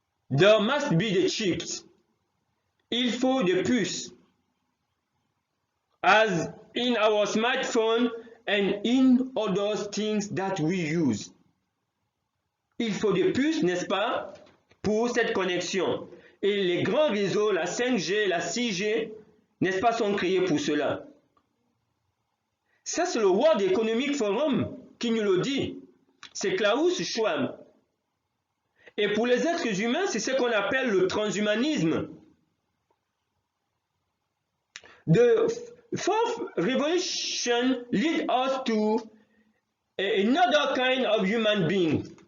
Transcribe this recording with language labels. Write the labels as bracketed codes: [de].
[en] There must be the chips. [fr] Il faut des puces. [en] As in our smartphone and in other things that we use. [fr] Il faut des puces, n'est-ce pas, pour cette connexion. Et les grands réseaux, la 5G, la 6G, n'est-ce pas, sont créés pour cela. Ça, c'est le World Economic Forum qui nous le dit. C'est Klaus Schwab. Et pour les êtres humains, c'est ce qu'on appelle le transhumanisme. [en] The fourth revolution leads us to another kind of human being.